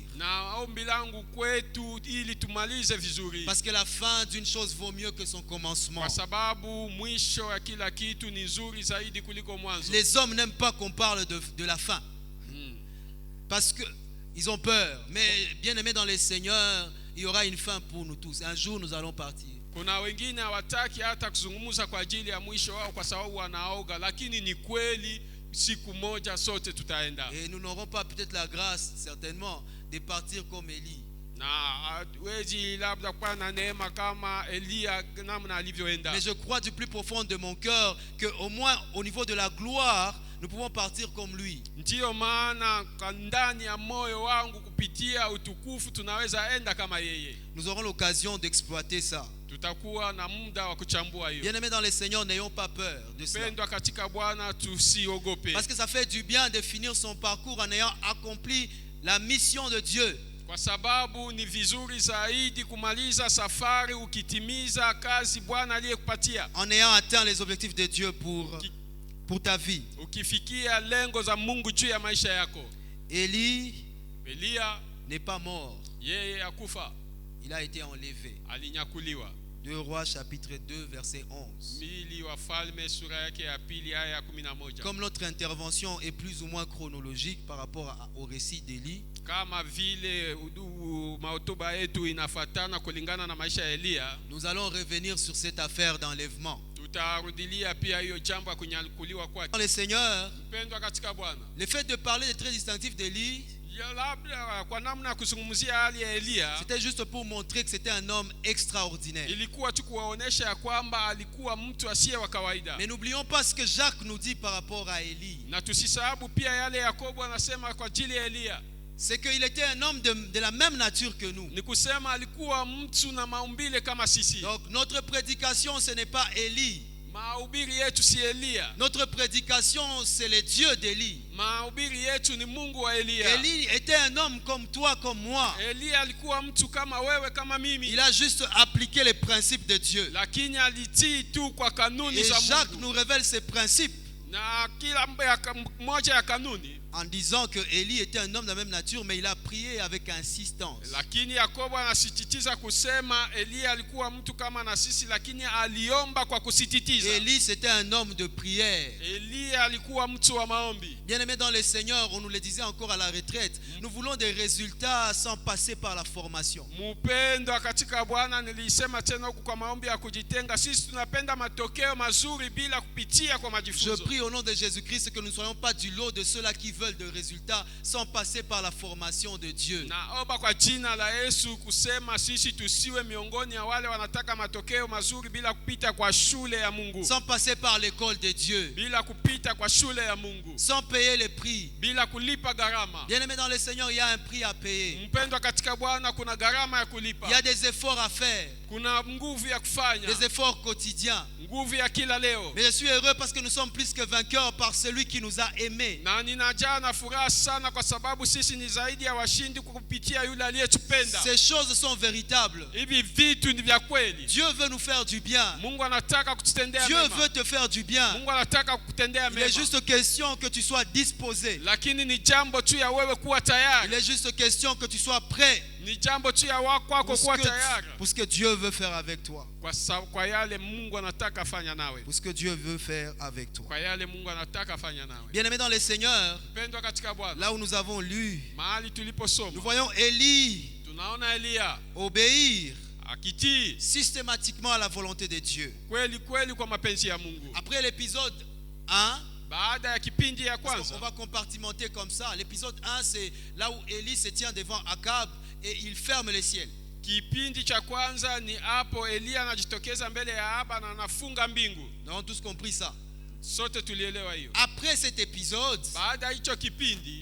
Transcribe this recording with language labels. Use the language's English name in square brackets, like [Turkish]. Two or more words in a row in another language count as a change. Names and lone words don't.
[Swahili] Na ombi langu kwetu ili tumalize vizuri. [French] Parce que la fin d'une chose vaut mieux que son commencement. [Swahili] Kwa sababu mwisho ya kila kitu ni nzuri zaidi kuliko mwanzo. [French] Les hommes n'aiment pas qu'on parle de la fin. Parce que ils ont peur. Mais bien aimés dans le Seigneur, il y aura une fin pour nous tous. Un jour nous allons partir. [Swahili] Kuna wengine hawataki hata kuzungumza kwa ajili ya mwisho wao kwa sababu wanaoga, lakini ni kweli siku moja sote tutaenda. [French] Et nous n'aurons pas peut-être la grâce certainement de partir comme Élie. [Swahili] Na wezi labda kwa na neema kama Elia namna alivyoenda. [French] Mais je crois du plus profond de mon cœur que au moins au niveau de la gloire, nous pouvons partir comme lui. [Swahili] Ndio maana ndani ya moyo wangu kupitia utukufu tunaweza enda kama yeye. [French] Nous aurons l'occasion d'exploiter ça. [Swahili] Tutakuwa na muda wa kuchambua hiyo. [French] Bien-aimés dans le Seigneur, n'ayons pas peur de ça. [Swahili] Pendwa katika Bwana tusiogope. [French] Parce que ça fait du bien de finir son parcours en ayant accompli la mission de Dieu. [Swahili] Kwa sababu ni vizuri zaidi kumaliza safari ukitimiza kazi Bwana aliyekupatia. [French] En ayant atteint les objectifs de Dieu pour ta vie. [Swahili] Ukifikia lengo za Mungu juu ya maisha yako. [French] Elia n'est pas mort. [Swahili] Yeye akufa. [French] Il a été enlevé. [Swahili] Alinyakuliwa. [French] 2 Rois chapitre 2 verset 11. [Swahili] Mbili Wafalme sura yake ya pili aya ya 11. [French] Comme notre intervention est plus ou moins chronologique par rapport au récit d'Élie, [Swahili] Kama vile mahotuba yetu inafatana kulingana na maisha ya Elia, [French] nous allons revenir sur cette affaire d'enlèvement. [Swahili] tutarudilia pia hiyo jambo ya kunyakuliwa kwake. [French] Dans le Seigneur, [Swahili] Mpendwa katika Bwana, [French] le fait de parler des traits distinctifs d'Élie, [Swahili] ya labda kwa namna ya kuzungumzia hali ya Elia, [French] c'était juste pour montrer que c'était un homme extraordinaire. [Swahili] ilikuwa tu kuwaonesha ya kwamba alikuwa mtu asiye wa kawaida. [French] Mais n'oublions pas ce que Jacques nous dit par rapport à Élie. [Swahili] Na tusisahabu pia yale Yakobo anasema kwa ajili ya Elia. [French] C'est qu'il était un homme de la même nature que nous. [Swahili] Ni kusema alikuwa mtu na maumbile kama sisi. [French] Donc notre prédication, ce n'est pas Élie. [Swahili] Mahubiri yetu si Elia. [French] Notre prédication, c'est le Dieu d'Élie. [Swahili] Mahubiri yetu ni Mungu wa Elia. [French] Élie était un homme comme toi, comme moi. [Swahili] Elia alikuwa mtu kama wewe kama mimi. [French] Il a juste appliqué les principes de Dieu. [Swahili] Lakini alitii tu kwa kanuni [French] Et [Swahili] za [French] Jacques [Swahili] Mungu. [French] nous révèle ces principes [Swahili] Na kila moja ya kanuni. [French] en disant que Élie était un homme de la même nature, mais il a prié avec insistance. [Swahili] Lakini Yakobo anasisitiza kusema Elia alikuwa mtu kama na sisi, lakini aliomba kwa kusisitiza. [French] Élie, c'était un homme de prière. [Swahili] Elia alikuwa mtu wa maombi. [French] Bien-aimés dans le Seigneur, on nous le disait encore à la retraite, nous voulons des résultats sans passer par la formation. [Swahili] Mpendwa katika Bwana, nilisema tena huku kwa maombi ya kujitenga, sisi tunapenda matokeo mazuri bila kupitia kwa [French] Je [Swahili] majifunzo. [French] prie au nom de Jésus-Christ que nous ne soyons pas du lot de ceux-là qui veulent de résultats sans passer par la formation de Dieu. [Swahili] Naomba kwa jina la Yesu kusema sisi tusiwe miongoni ya wale wanataka matokeo mazuri bila kupita kwa shule ya Mungu. [French] Sans passer par l'école de Dieu. [Swahili] Bila kupita kwa shule ya Mungu. [French] Sans payer les prix. [Swahili] Bila kulipa gharama. [French] Bien-aimés dans le Seigneur, il y a un prix à payer. [Swahili] Mpendwa katika Bwana, kuna gharama ya kulipa. [French] Il y a des efforts à faire. [Swahili] Kuna nguvu ya kufanya. [French] Des efforts quotidiens. [Swahili] Nguvu ya kila leo. [French] Mais je suis heureux parce que nous sommes plus que vainqueurs par celui qui nous a aimés. [Swahili] Na ninajaa na furaha sana kwa sababu sisi ni zaidi ya washindi kupitia yule aliyetupenda. [French] Ces choses sont véritables. [Swahili] Hivi vitu ni vya kweli. [French] Dieu veut nous faire du bien. [Swahili] Mungu anataka kututendea [French] Dieu [Swahili] mema. [French] veut te faire du bien. [Swahili] Mungu anataka kukutendea [French] Il [Swahili] mema. [French] est juste question que tu sois disposé. [Swahili] Lakini ni jambo tu ya wewe kuwa tayari. [French] Il est juste question que tu sois prêt. [Swahili] Ni jambo tu ya kwako kuwa tayari. [French] Pour ce que Dieu veut faire avec toi. [Swahili] Kwa yale Mungu anataka fanya nawe. [French] Pour ce que Dieu veut faire avec toi. [Swahili] Kwa yale Mungu anataka fanya nawe. [French] Bien-aimés dans le Seigneur, [Swahili] Mpendwa katika Bwana, [French] là où nous avons lu, [Swahili] mahali tuliposoma, [French] nous voyons Élie [Swahili] tunaona Elia [French] obéir [Swahili] akitii [French] systématiquement à la volonté de Dieu. [Swahili] kweli kweli kwa mapenzi ya Mungu. [French] Après l'épisode 1, [Swahili] baada ya kipindi ya [French] on [Swahili] kwanza, [French] va compartimenter comme ça. L'épisode 1, c'est là où Élie se tient devant Akab et il ferme les ciels. [Swahili] kipindi cha kwanza ni hapo Elia anajitokeza mbele ya Ahaba na anafunga mbingu. [French] Nous avons tous compris ça. [Swahili] Sote tulielewa hiyo. [French] Après cet épisode, [Swahili] Baada ya hicho kipindi,